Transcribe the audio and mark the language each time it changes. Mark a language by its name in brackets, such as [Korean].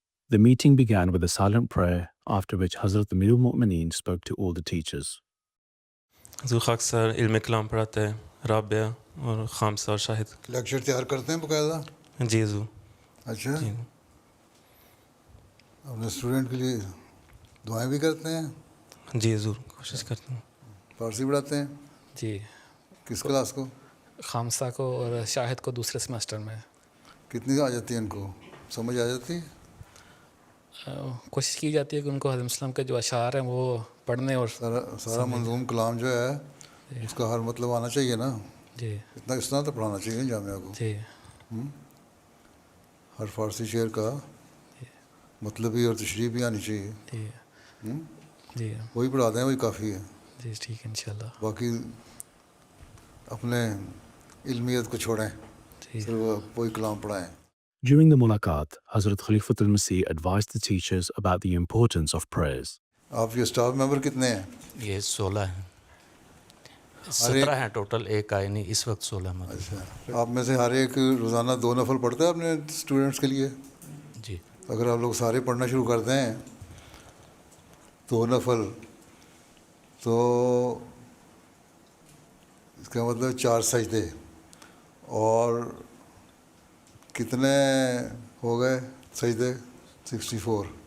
[English] The meeting began with a silent prayer, after which Hazrat Amirul Mu'mineen spoke to all the teachers. [Urdu] حضور خاک سر علم کلام پڑھاتے ہیں, رابعہ اور خامسہ اور شاہد. لیکچر تیار کرتے ہیں باقاعدہ؟ جی حضور. اچھا. اپنے اسٹوڈنٹ کے لیے دعائیں بھی کرتے ہیں؟ جی حضور کوشش کرتا ہوں. فارسی پڑھاتے ہیں؟ جی کس کلاس کو؟ خامسہ کو اور شاہد کو دوسرے سیمسٹر میں. کتنی آ جاتی ہے ان کو؟ سمجھ آ جاتی ہے؟ کوشش کی جاتی ہے کہ ان کو حضرت وسلم کے جو اشعار ہیں وہ پڑھنے اور سارا منظوم کلام جو ہے اس کا ہر مطلب آنا چاہیے نا. جی اتنا اس طرح تو پڑھانا چاہیے جامعہ کو. جی ہر فارسی شعر کا مطلب بھی اور تشریح بھی آنی چاہیے. جی جی وہی پڑھا دیں وہی کافی ہے. جی ٹھیک ہے انشاءاللہ. باقی اپنے علمیت کو چھوڑیں, جی صرف وہی کلام پڑھائیں. [English] During the mulaqat, Hazrat Khalifatul Masih advised the teachers about the importance of prayers. [Urdu] آپ کے اسٹاف ممبر کتنے ہیں؟ یہ 16 ہیں. 17 ہیں ٹوٹل, ایک آئے نہیں اس وقت 16 میں. اچھا, آپ میں سے ہر ایک روزانہ 2 نفل پڑھتا ہے اپنے اسٹوڈنٹس کے لیے؟ جی. اگر آپ لوگ سارے پڑھنا شروع کر دیں 2 نفل تو اس کا مطلب 4 سجدے, اور کتنے ہو گئے سجدے؟ 64.